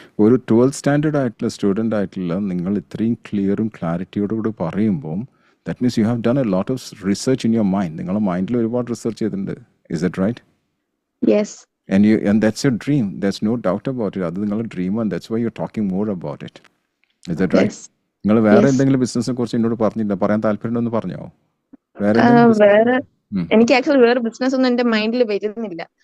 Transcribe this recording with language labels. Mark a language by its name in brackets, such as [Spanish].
[Malayalam] ഒരു 12th standard ആയിട്ടുള്ള student ആയിട്ടുള്ള നിങ്ങൾ ഇത്രയും ക്ലിയറും ക്ലാരിറ്റിയോടുകൂടി പറയുമ്പോൾ [English] That means you have done a lot of research in your mind. [Malayalam] നിങ്ങളുടെ മൈൻഡിൽ ഒരുപാട് റിസർച്ച് ചെയ്തിട്ടുണ്ട്. [English] Is that right? Yes. And that's your dream. There's no doubt about it. [Malayalam] അത് നിങ്ങളുടെ ഡ്രീം ആണ്. [English] That's why you're talking more about it. Is that right? [Malayalam] നിങ്ങൾ വേറെ എന്തെങ്കിലും ബിസിനസിനെ കുറിച്ച് എന്നോട് പറഞ്ഞില്ല, പറയാൻ താല്പര്യമുണ്ടെന്ന് പറഞ്ഞോ? വേറെ എനിക്ക് ആക്ച്വലി വേറെ ബിസിനസ് ഒന്നും എന്റെ മൈൻഡിൽ വരുന്നില്ല.